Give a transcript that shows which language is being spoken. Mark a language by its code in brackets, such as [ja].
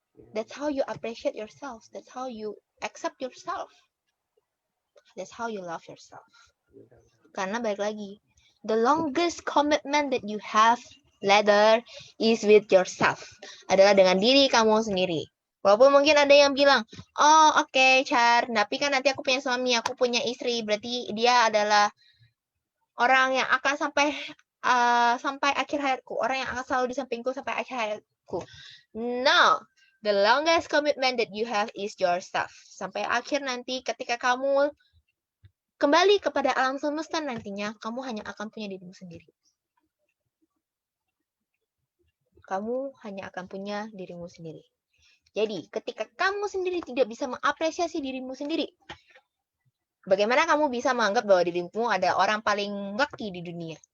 [en] That's how you appreciate yourself. That's how you accept yourself. That's how you love yourself. [id] Karena balik lagi, [en] the longest commitment that you have later is with yourself. [id] Adalah dengan diri kamu sendiri. Walaupun mungkin ada yang bilang, oh oke, Char, tapi kan nanti aku punya suami, aku punya istri, berarti dia adalah orang yang akan sampai akhir hayatku, orang yang akan selalu di sampingku sampai akhir hayatku. [en] No, the longest commitment that you have is yourself. [id] Sampai akhir nanti ketika kamu kembali kepada alam semesta nantinya, kamu hanya akan punya dirimu sendiri. Kamu hanya akan punya dirimu sendiri. Jadi, ketika kamu sendiri tidak bisa mengapresiasi dirimu sendiri, bagaimana kamu bisa menganggap bahwa dirimu ada orang paling lucky di dunia?